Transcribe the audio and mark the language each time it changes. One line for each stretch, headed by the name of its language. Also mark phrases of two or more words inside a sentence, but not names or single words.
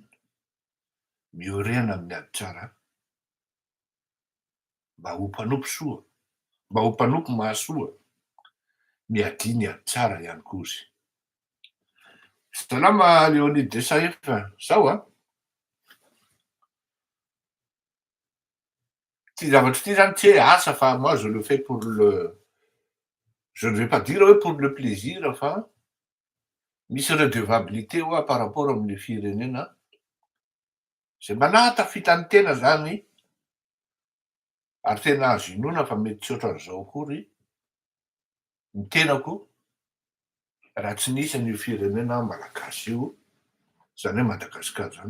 Malagasy: Miorena amin'ny ady tsara mba ho mpanompo soa, mba ho mpanompo mahasoa, miadia ny ady tsara ihany koa izy. Salama Léonide de Saef, sao ty zavatra ty zany tsy hoe asa fa
French: moi je le fais pour le, je ne vais pas dire
Malagasy: hoe
French: pour le plaisir
Malagasy: fa misy redevabilité hoa
French: par rapport
Malagasy: amin'ny firenena zay manatafita ny tena zany ary tena azo inoana fa mety tsy ohatran'izao akory ny tenako raha tsy nisy an'io firenena malagasy io, zany hoe Madagasikara zany.